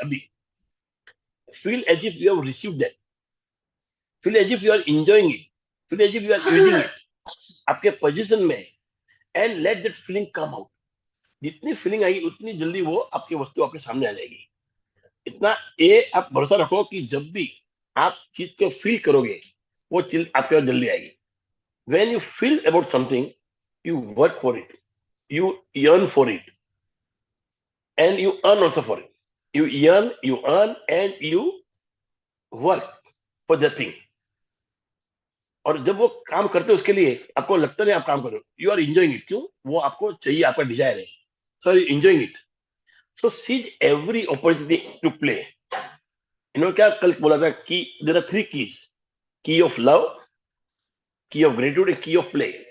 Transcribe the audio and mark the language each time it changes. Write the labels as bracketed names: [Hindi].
[English] अभी feel as if you have received that, feel as if you are enjoying it, feel as if you are using it [Hindi] आपके position में, [English] And let that feeling come out. [Hindi] जितनी feeling आएगी उतनी जल्दी वो आपकी वस्तु आपके सामने आ जाएगी। इतना ये आप भरोसा रखो कि जब भी आप चीज को फील करोगे, वो चीज आपके पास जल्दी आएगी। [English] When you feel about something, you work for it, you yearn for it, and you earn also for it. You yearn, you earn, and you work for the thing. [Hindi] और जब वो काम करते हो उसके लिए, आपको लगता नहीं आप काम कर रहे हो, [English] You are enjoying it. [Hindi] क्यों? वो आपको चाहिए, आपका डिजायर है, [English] So you enjoying it. So seize every opportunity to play. [Hindi] इन्होंने क्या कल बोला था कि [English] There are 3 keys, key of love, key of gratitude and key of play.